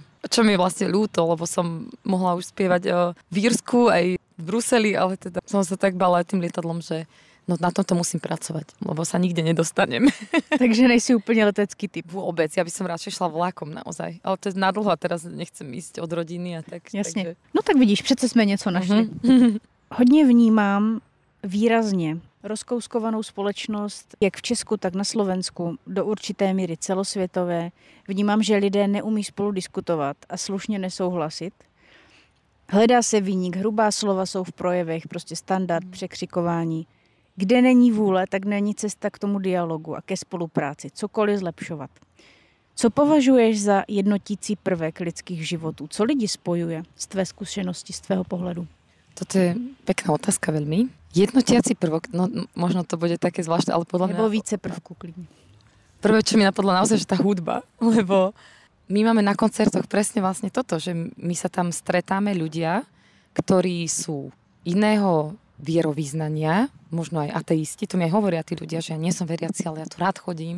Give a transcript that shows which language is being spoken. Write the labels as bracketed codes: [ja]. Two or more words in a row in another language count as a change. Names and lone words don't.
[sk] Čo mi je vlastne ľúto, lebo som mohla už spievať v Írsku aj v Bruseli, ale teda som sa tak bala aj tým lietadlom, že no na tomto musím pracovať, lebo sa nikde nedostanem. [cs] Takže nejsi úplne letecký typ. [sk] Vôbec, ja by som radšej šla vlakom naozaj. Ale to je nadlho a teraz nechcem ísť od rodiny a tak. [cs] Jasně. Takže... No tak vidíš, přece jsme něco našli. Hodně vnímám výrazně rozkouskovanou společnost, jak v Česku, tak na Slovensku, do určité míry celosvětové. Vnímám, že lidé neumí spolu diskutovat a slušně nesouhlasit. Hledá se viník, hrubá slova jsou v projevech, prostě standard, překřikování. Kde není vůle, tak není cesta k tomu dialogu a ke spolupráci, cokoliv zlepšovat. Co považuješ za jednotící prvek lidských životů? Co lidi spojuje z tvé zkušenosti, z tvého pohledu? [sk] Toto je pekná otázka veľmi. Jednotiaci prvok, no možno to bude také zvláštne, ale podľa mňa... [cs] Nebo více prvků klidne. [sk] Prvé, čo mi napadlo naozaj, že tá hudba, lebo my máme na koncertoch presne vlastne toto, že my sa tam stretáme ľudia, ktorí sú iného vierovýznania, možno aj ateisti, to mi aj hovoria tí ľudia, že ja nie som veriaci, ale ja tu rád chodím.